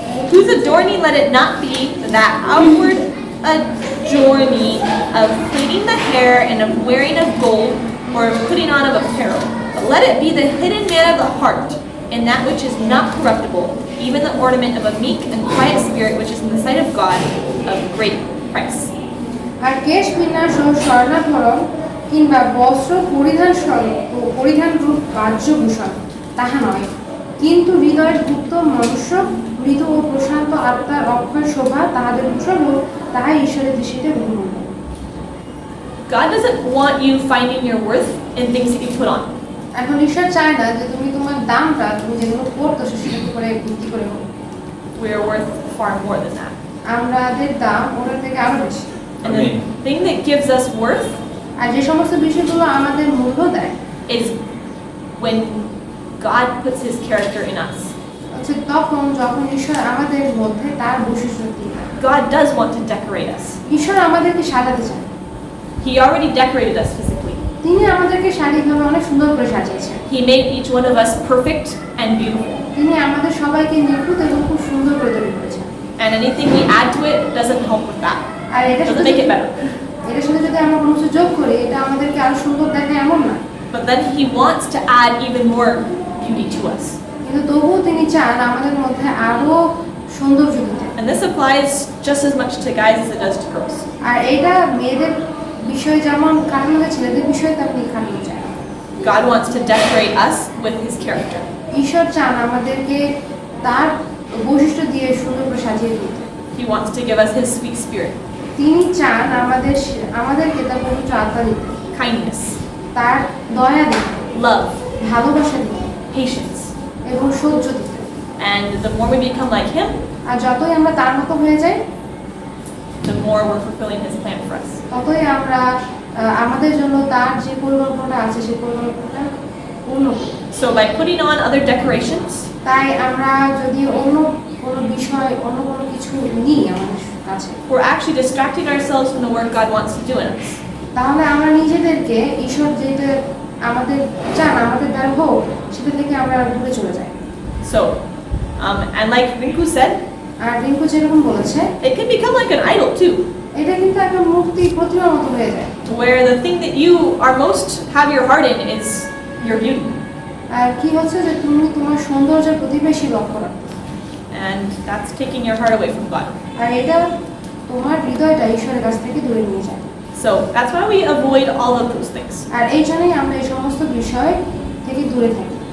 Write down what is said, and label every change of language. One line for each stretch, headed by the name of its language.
English: Whose adorning let it not be that outward adorning of plaiting the hair and of wearing of gold or of putting on of apparel, but let it be the hidden man of the heart, and that which is not corruptible, even the ornament of a meek and quiet spirit which is in the sight of God of great price.
Bangla: আর কেশ বিন্যাস ও স্বর্ণাভরণ কিংবা বস্ত্র পরিধান রূপ বাহ্যভূষণ তাহা নয়, কিন্তু হৃদয়ের গুপ্ত মনুষ্য মৃদু ও প্রশান্ত আত্মার অক্ষয় শোভা তাহাদের ভূষণ ও তাহাই ঈশ্বরের দৃষ্টিতে গ্রহণীয়।
English: God doesn't want you finding your worth in things that you put on.
Bangla: এখন ঈশ্বর চায় না যে তুমি তোমার দামটা তুমি যেগুলো করতেছো সেটা করে বিক্রি করে হোক।
English: We are worth far more than that.
Bangla: আমাদের দাম ওটার থেকে আরো বেশি।
English: And the thing that gives us worth
Bangla: আর যে সমস্ত বিষয়গুলো আমাদের মূল্য দেয়
English: is when God puts His character in us.
Bangla: হচ্ছে তখন যখন ঈশ্বর আমাদের মধ্যে তার বৈশিষ্ট্য দিয়ে দেয়।
English: God does want to decorate us.
Bangla: ঈশ্বর আমাদেরকে সাজাতে চান।
English: He already decorated us physically.
Bangla: তিনি আমাদেরকে শারীরিকভাবে অনেক সুন্দর করে সাজিয়েছেন।
English: He made each one of us perfect and beautiful.
Bangla: তিনি আমাদের সবাইকে নিখুঁত এবং খুব সুন্দর করে তৈরি করেছেন।
English: And anything we add to it doesn't help with that.
Bangla: আর এটা
English: Doesn't make it better.
Bangla: এটার সাথে যদি আমরা কোনো কিছু যোগ করি এটা আমাদেরকে আরো সুন্দর দেখায় এমন না,
English: But then he wants to add even more beauty to us.
Bangla: কিন্তু তবুও তিনি চান আমাদের মধ্যে আরো সৌন্দর্য দিতে।
English: And this applies just as much to guys as it does to girls.
Bangla: আর এটা মেয়েদের বিষয় যেমন খাটানো যায় ছেলেদের বিষয়ে তেমনি খাটানো যায়।
English: God wants to decorate us with his character.
Bangla: ঈশ্বর চান আমাদেরকে তার বৈশিষ্ট্য দিয়ে সুন্দর করে সাজিয়ে দিতে।
English: He wants to give us his sweet spirit,
Bangla: তিনি চান আমাদেরকে তার পবিত্র আত্মা দিতে,
English: kindness,
Bangla: তার দয়া দিতে,
English: love,
Bangla: ভালোবাসা দিতে
English: patience.
Bangla: এবং সহ্য দিতে।
English: And the more we become like him,
Bangla: আর যতই আমরা তার মতো হয়ে যাই
English: the more we're fulfilling his plan for us.
Bangla: ততই আমরা আমাদের জন্য তার যে পরিকল্পনা আছে সেই পরিকল্পনাটা পূর্ণ করি।
English: So by putting on other decorations,
Bangla: তাই আমরা যদি অন্য কোনো বিষয় অন্য কোনো কিছু নিই আমাদের কাছে
English: we're actually distracting ourselves from the work God wants to do in us.
Bangla: তাহলে আমরা নিজেদেরকে ঈশ্বর যেটা আমাদের চান আমাদের দ্বারা হোক সেটা থেকে আমরা দূরে চলে যাই।
English: So, and like Rinku said,
Bangla: আর রিঙ্কু যেরকম বলেছে
English: it can become like an idol too,
Bangla: এটা কিন্তু একটা মূর্তি প্রতিমার মতো হয়ে যায়,
English: where the thing that you are most have your heart in is your beauty.
Bangla: আর কি হচ্ছে যে তুমি তোমার সৌন্দর্যের প্রতি বেশি লক্ষ্য রাখো,
English: And that's taking your heart away from God.
Bangla: আর এটা তোমার হৃদয়টা ঈশ্বরের কাছ থেকে দূরে নিয়ে যায়।
English: So that's why we avoid all of those things.
Bangla: আর এই জন্যই আমরা এই সমস্ত বিষয় থেকে দূরে থাকি।